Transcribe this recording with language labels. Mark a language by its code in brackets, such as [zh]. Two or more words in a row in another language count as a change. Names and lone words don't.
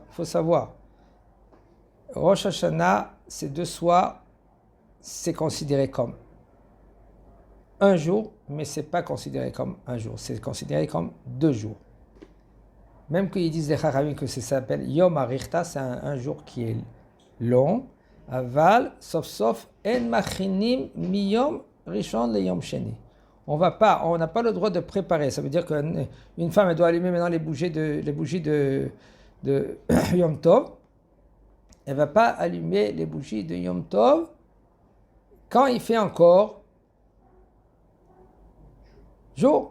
[fr] Il faut savoir, Rosh Hashanah, ces 2 soirs, c'est considéré comme un jour, mais ce n'est pas considéré comme un jour, c'est considéré comme 2 jours. Même qu'ils disent les Chachamim que ça s'appelle [he] יומא אריכתא, [fr] c'est un jour qui est long. [he] Aval, sauf, אין מכינים מיום ראשון ליום שני. [fr] On n'a pas le droit de préparer. Ça veut dire qu'une femme, elle doit allumer maintenant les bougies de Yom Tov. Elle ne va pas allumer les bougies de Yom Tov quand il fait encore jour.